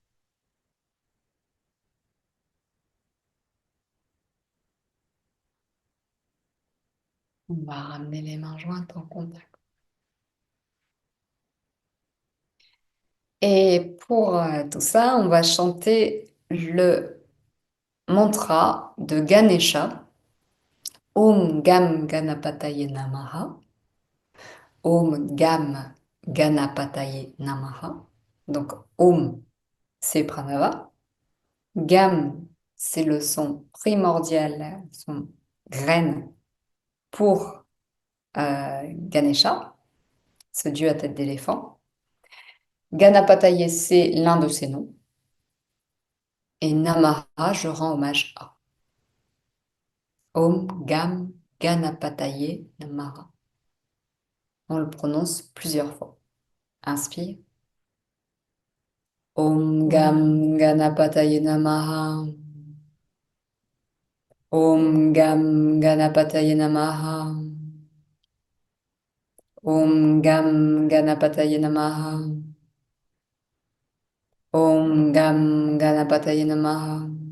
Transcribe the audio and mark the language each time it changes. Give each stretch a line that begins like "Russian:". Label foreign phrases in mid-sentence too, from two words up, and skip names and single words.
French: On va ramener les mains jointes en contact. Et pour tout ça, on va chanter le mantra de Ganesha.
Sanskrit: ॐ गं गणपतये नमः. ॐ गं गणपतये नमः.
French: Donc Om, c'est Pranava. Gam, c'est le son primordial, son graine pour Ganesha, ce dieu à tête d'éléphant. Ganapataye, c'est l'un de ses noms. Et Namaha, je rends hommage à.
Sanskrit: ॐ गं गणपतये नमः.
French: On le prononce plusieurs fois. Inspire.
Sanskrit: ॐ गं गणपतये नमः. ॐ गं गणपतये नमः. ॐ गं गणपतये नमः. ॐ गं गणपतये नमः.